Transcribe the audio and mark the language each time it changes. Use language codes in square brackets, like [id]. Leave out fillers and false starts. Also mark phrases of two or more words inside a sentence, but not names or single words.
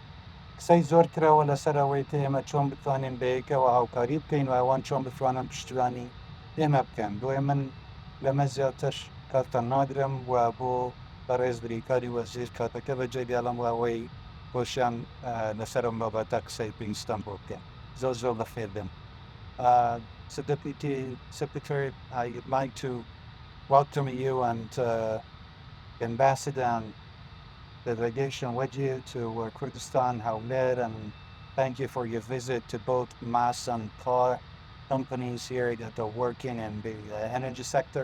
[ckb] قسەی زۆر کرەوە لەسەر ئەوەی ئێمە چۆن بتوانین بەیەکەوە هاوکاری بکەین و ئەوان چۆن بتوانن پشتیوانی ئێمە بکەن. بۆیە من لەمە زیاتر کاتتان نادرم و بۆ بەڕێز بریکاری وەزیر کاتەکە بەجێ دێڵم ئەوەی خۆشیان لەسەر ئەم بابەتە قسەی پێویستان بۆ بکەن. زۆر زۆر بەخێر بن. [en] Deputy Secretary, I'd like to welcome you and Ambassador and the delegation with you to Kurdistan, Hawler, and thank you for your visit to both mass and car companies here that are working in the energy sector.